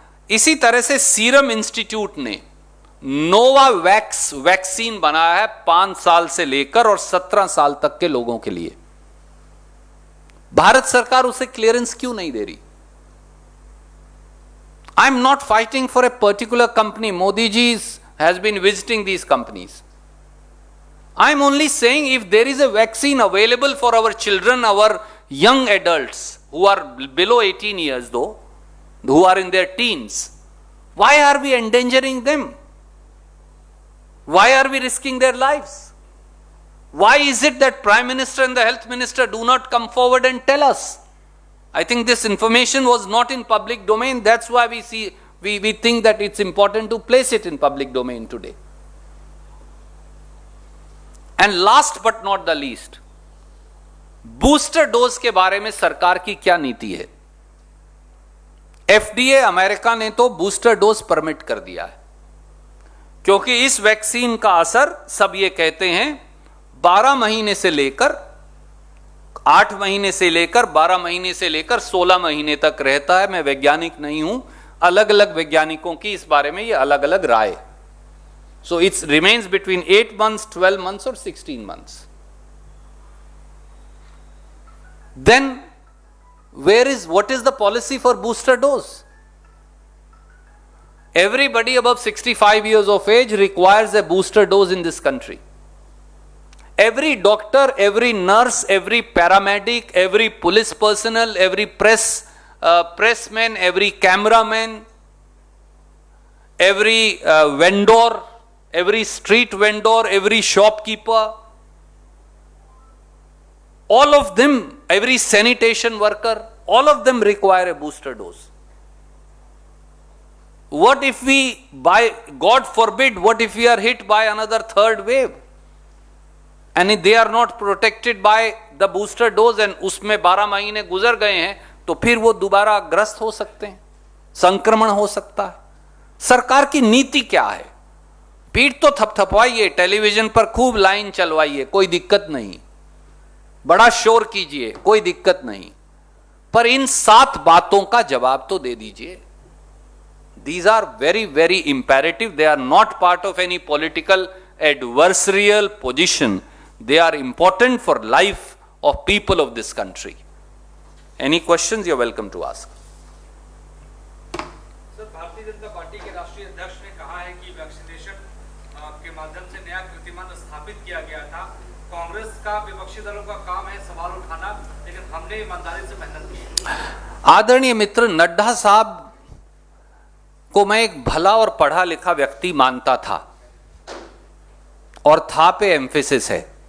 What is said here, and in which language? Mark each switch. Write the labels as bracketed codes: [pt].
[hi] इसी तरह से सीरम इंस्टीट्यूट ने नोवावैक्स वैक्सीन बनाया है 5 साल से लेकर और 17 साल तक के लोगों के लिए। भारत सरकार उसे क्लियरेंस क्यों नहीं दे रही? [en] I am not fighting for a particular company. Modi ji has been visiting these companies. I am only saying if there is a vaccine available for our children, our young adults who are below 18 years though, who are in their teens, why are we endangering them? Why are we risking their lives? Why is it that Prime Minister and the Health Minister do not come forward and tell us? I think this information was not in public domain. That's why we think that it's important to place it in public domain today. And last but not the least, [hi] booster dose के बारे में सरकार की क्या नीति है? FDA America ने तो बूस्टर डोज परमिट कर दिया है, क्योंकि इस वैक्सीन का असर सब ये कहते हैं 12 महीने से लेकर 8 महीने से लेकर 12 महीने से लेकर 16 महीने तक रहता है। मैं वैज्ञानिक नहीं हूं, अलग अलग वैज्ञानिकों की इस बारे में ये अलग अलग राय। [en] So it's remains between 8 months, 12 months और 16 months. Then what is the policy for booster dose? Everybody above 65 years of age requires a booster dose in this country. Every doctor, every nurse, every paramedic, every police personnel, every pressman, every cameraman, every vendor, every street vendor, every shopkeeper, all of them, every sanitation worker, all of them require a booster dose. What if we, God forbid, what if we are hit by another third wave? And if they are not protected by the booster dose and [hi] उसमें 12 महीने गुजर गए हैं, तो फिर वो दोबारा ग्रस्त हो सकते हैं, संक्रमण हो सकता है। सरकार की नीति क्या है? पीठ तो थपथपवाइए, टेलीविजन पर खूब लाइन चलवाइए, कोई दिक्कत नहीं, बड़ा शोर कीजिए, कोई दिक्कत नहीं, पर इन 7 बातों का जवाब तो दे दीजिए। [en] These are very, very imperative. They are not part of any political adversarial position. They are important for life of people of this country. Any questions? You are welcome to ask. [hi] Sir, Bharatiya Janata party के राष्ट्रीय अध्यक्ष ने कहा है कि vaccination के माध्यम से नया कीर्तिमान स्थापित किया गया था। कांग्रेस का, विपक्षी दलों का काम है सवाल उठाना, लेकिन हमने ईमानदारी से मेहनत की। आदरणीय मित्र नड्डा साहब को मैं एक भला और पढ़ा लिखा व्यक्ति मानता था, और था पे एम्फेसिस है।